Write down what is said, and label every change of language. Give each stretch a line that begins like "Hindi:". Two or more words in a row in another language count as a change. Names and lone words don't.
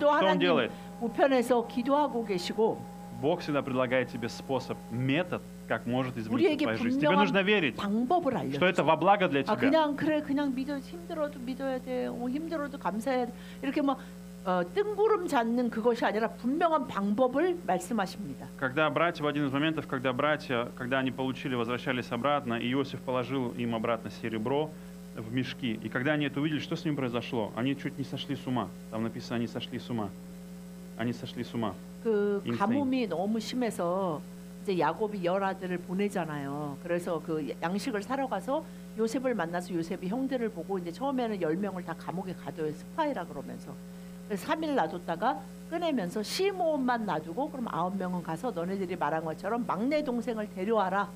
Russian: Что Он
Korean: 하나님
Russian: делает?
Korean: 우편에서 기도하고 계시고
Russian: Бог всегда предлагает тебе способ, метод, как может измениться
Korean: 우리에게
Russian: твоя жизнь. Тебе нужно
Korean: 분명한
Russian: верить,
Korean: 방법을
Russian: что это
Korean: 알려줘.
Russian: во благо для тебя.
Korean: 그냥 믿어 힘들어도 믿어야 돼. 힘들어도 감사해야 돼. 이렇게 뭐 뜬구름 잡는 그것이 아니라 분명한 방법을 말씀하십니다.
Russian: Когда братья, в один из моментов, когда они получили, возвращались обратно, и Иосиф положил им обратно серебро в мешки, и когда они это увидели, что с ним произошло? Они чуть не сошли с ума. Там написано, они сошли с ума. Они сошли с ума.
Korean: 그 인생. 가뭄이 너무 심해서 이제 야곱이 열 아들을 보내잖아요. 그래서 그 양식을 사러 가서 요셉을 만나서 요셉이 형들을 보고 이제 처음에는 10명을 다 감옥에 가둬요. 스파이라 그러면서. 그래서 3일 놔뒀다가 꺼내면서 시므온만 놔두고 그럼 9명은 가서 너네들이 말한 것처럼 막내 동생을 데려와라.